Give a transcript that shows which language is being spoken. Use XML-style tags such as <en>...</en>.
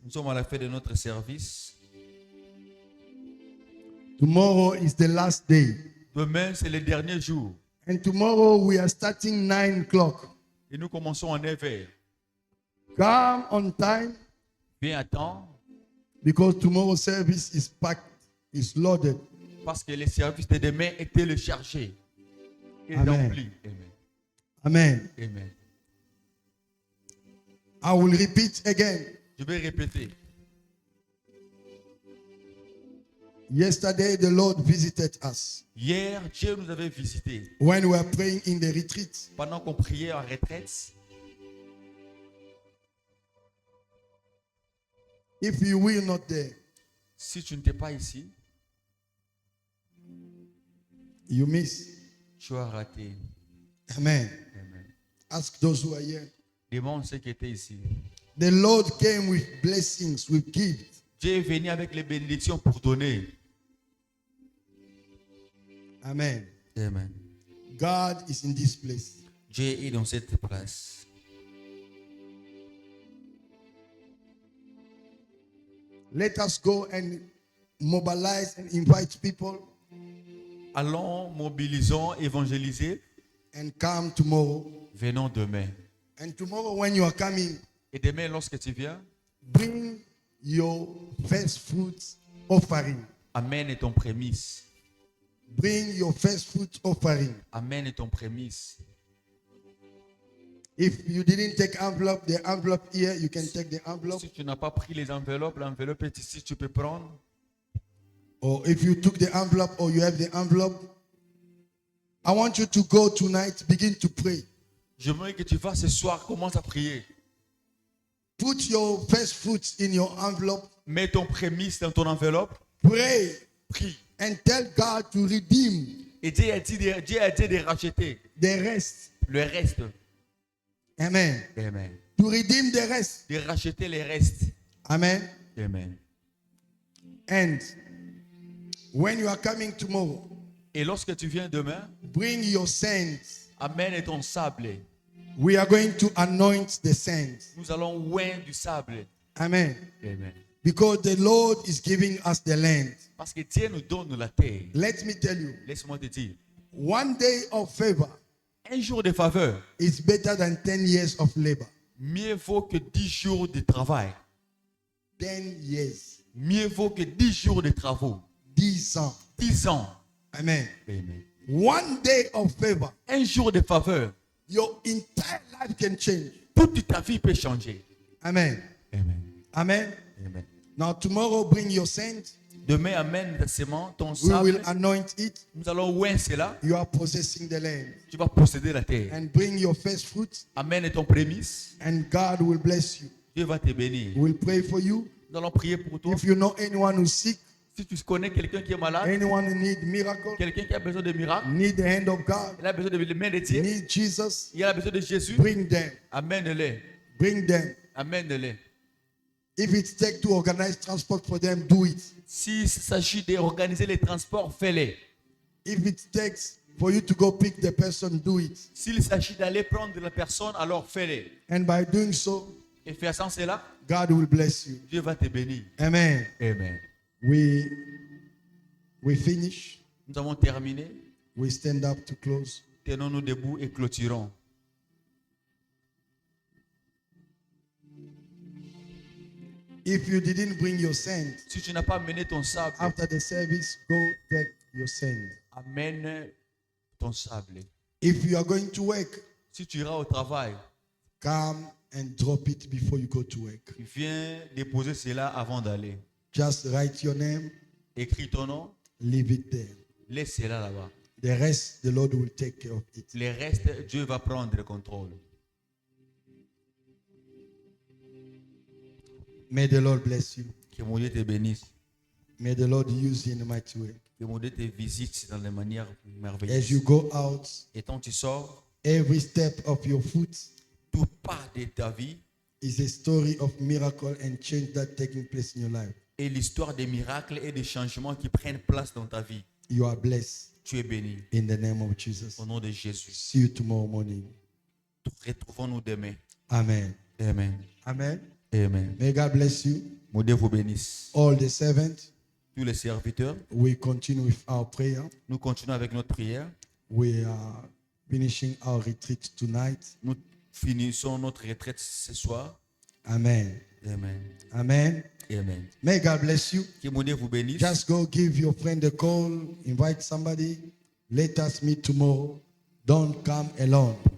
<fr>Nous sommes à la fin de notre service.</fr> <en>Tomorrow is the last day.</en> <fr>Demain, c'est le dernier jour.</fr> <en>And tomorrow we are starting 9 o'clock.</en> <fr>Et nous commençons à 9h.</fr> <en>Come on time</en> <fr>Viens à temps,</fr> <en>because tomorrow's service is packed, is loaded.</en> <fr>parce que le service de demain est téléchargé et Amen. rempli. Amen. Amen. Amen.</fr> <en>I will repeat again.</en> <fr>Je vais répéter.</fr> <en>Yesterday the Lord visited us</en> <fr>Hier, Dieu nous avait visités.</fr> <en>when we were praying in the retreat.</en> <fr>Pendant qu'on priait en retraite,</fr> <en>If you were not there,</en> <fr>si tu n'étais pas ici,</fr> <en>you miss.</en> <fr>tu as raté. Amen. Amen.</fr> <en>Ask those who are here.</en> <fr>Demande ceux qui étaient ici.</fr> <en>The Lord came with blessings, with gifts.</en> <fr>Dieu est venu avec les bénédictions pour donner. Amen. Amen.</fr> <en>God is in this place.</en> <fr>Dieu est dans cette place.</fr> <en>Let us go and mobilize and invite people</en> <fr>Allons, mobilisons, évangélisez.</fr> <en>and come tomorrow.</en> <fr>Venons demain.</fr> <en>And tomorrow when you are coming,</en> <fr>Et demain, lorsque tu viens,</fr> <en>bring your first fruits offering.</en> <fr>amène ton prémisse.</fr> <en>Bring your first fruit offering.</en> <fr>Amène ton prémisse.</fr> <en>If you didn't take envelope, the envelope here, you can take the envelope.</en> <fr>Si tu n'as pas pris les enveloppes, l'enveloppe est ici, tu peux prendre.</fr> <en>Or if you took the envelope or you have the envelope, I want you to go tonight, begin to pray.</en> <fr>Je veux que tu vas ce soir, commence à prier.</fr> <en>Put your first fruits in your envelope.</en> <fr>Mets ton prémisse dans ton enveloppe.</fr> <en>Pray</en> <fr>Prie.</fr> <en>and tell God to redeem</en> <fr>Et Dieu a dit de racheter</fr> <en>the rest.</en> <fr>le reste. Amen. Amen.</fr> <en>To redeem the rest.</en> <fr>De racheter les restes. Amen. Amen.</fr> <en>And when you are coming tomorrow,</en> <fr>Et lorsque tu viens demain,</fr> <en>bring your sands.</en> <fr>amène ton sable.</fr> <en>We are going to anoint the sands.</en> <fr>Nous allons oindre du sable. Amen. Amen.</fr> <en>Because the Lord is giving us the land.</en> <fr>Parce que Dieu nous donne la terre.</fr> <en>Let me tell you,</en> <fr>Laisse-moi te dire.</fr> <en>one day of favor</en> <fr>Un jour de faveur,</fr> <en>is better than 10 years of labor.</en> <fr>mieux vaut que 10 jours de travail.</fr> <en>10 years.</en> <fr>Mieux vaut que 10 jours de travaux. 10 ans. 10 ans. Amen. Amen.</fr> <en>One day of favor,</en> <fr>Un jour de faveur,</fr> <en>your entire life can change.</en> <fr>toute ta vie peut changer. Amen. Amen. Amen. Amen.</fr> <en>Now tomorrow bring your sand.</en> <fr>Demain, amène ta sémence, ton</fr> <en>We will</en> <fr>sable.</fr> <en>anoint it.</en> <fr>Nous allons oindre cela.</fr> <en>You are possessing the land.</en> <fr>Tu vas posséder la terre.</fr> <en>And bring your first fruits</en> <fr>Amène ton prémisse.</fr> <en>and God will bless you.</en> <fr>Dieu va te bénir.</fr> <en>We'll pray for you.</en> <fr>Nous allons prier pour toi.</fr> <en>If you know anyone who's sick,</en> <fr>Si tu connais quelqu'un qui est malade,</fr> <en>anyone who need miracle,</en> <fr>quelqu'un qui a besoin de miracles,</fr> <en>need the hand of God,</en> <fr>il a besoin de la main de Dieu,</fr> <en>need Jesus,</en> <fr>il a besoin de Jésus,</fr> <en>bring them.</en> <fr>amène-les.</fr> <en>Bring them.</en> <fr>Amène-les.</fr> <en>If it takes to organize transport for them, do it.</en> <fr>S'il s'agit d'organiser les transports, fais-les.</fr> <en>If it takes for you to go pick the person, do it.</en> <fr>S'il s'agit d'aller prendre la personne, alors fais-les.</fr> <en>And by doing so,</en> <fr>Et faisant cela,</fr> <en>God will bless you.</en> <fr>Dieu va te bénir. Amen. Amen.</fr> <en>We finish.</en> <fr>Nous avons terminé.</fr> <en>We stand up to close.</en> <fr>Tenons-nous debout et clôturons.</fr> <en>If you didn't bring your sand,</en> <fr>Si tu n'as pas amené ton sable,</fr> <en>after the service, go take your sand.</en> <fr>amène ton sable.</fr> <en>If you are going to work,</en> <fr>Si tu iras au travail,</fr> <en>come and drop it before you go to work.</en> <fr>viens déposer cela avant d'aller.</fr> <en>Just write your name,</en> <fr>Écris ton nom,</fr> <en>leave it there.</en> <fr>laisse cela là-bas.</fr> <en>The rest, the Lord will take care of it.</en> <fr>Les restes, Dieu va prendre le contrôle.</fr> <en>May the Lord bless you.</en> <fr>Que mon Dieu te bénisse.</fr> <en>May the Lord use you in a mighty way.</en> <fr>Que mon Dieu te visite dans les manières</fr> <en>As</en> <fr>merveilleuses.</fr> <en>you go out,</en> <fr>Et quand tu sors,</fr> <en>every step of your foot</en> <fr>tout pas de ta vie</fr> <en>is a story of miracle and change that taking place in your life.</en> <fr>est l'histoire des miracles et des changements qui prennent place dans ta vie.</fr> <en>You are blessed</en> <fr>Tu es béni.</fr> <en>in the name of Jesus.</en> <fr>Au nom de Jésus.</fr> <en>See you tomorrow morning.</en> <fr>Retrouvons-nous demain. Amen. Amen. Amen. Amen.</fr> <en>May God bless you.</en> <fr>Mon Dieu vous bénisse.</fr> <en>All the servants,</en> <fr>Tous les serviteurs,</fr> <en>we continue with our prayer.</en> <fr>nous continuons avec notre prière.</fr> <en>We are finishing our retreat tonight.</en> <fr>Nous finissons notre retraite ce soir. Amen. Amen. Amen. Amen.</fr> <en>May God bless you.</en> <fr>Que mon Dieu vous bénisse.</fr> <en>Just go give your friend a call, invite somebody. Let us meet tomorrow. Don't come alone.</en>